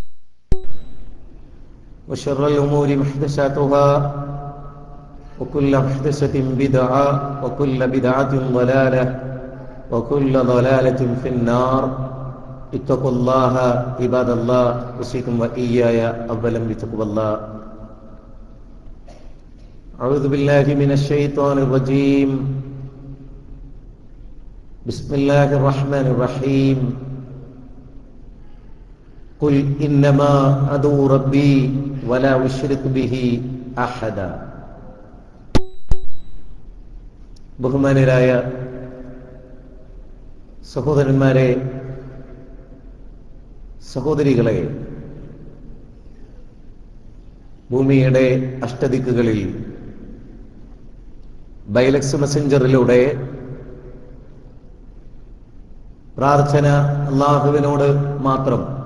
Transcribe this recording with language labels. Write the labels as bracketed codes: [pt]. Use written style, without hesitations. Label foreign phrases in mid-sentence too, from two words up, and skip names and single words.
[ar] وشر الأمور محدثاتها وكل محدثة بدعة وكل بدعة ضلالة وكل ضلالة في النار اتقوا الله عباد الله أوصيكم وإياي أولا بتقوى الله أعوذ بالله من الشيطان الرجيم بسم الله الرحمن الرحيم قل إنما أدعو ربي ولا أشرك به أحدا [ml] ബഹുമാനരായ സഹോദരന്മാരെ, സഹോദരികളെ, ഭൂമിയുടെ അഷ്ടദിക്കുകളിൽ ബൈലക്സ് മെസ്സഞ്ചറിലൂടെ പ്രാർത്ഥന അല്ലാഹുവിനോട് മാത്രം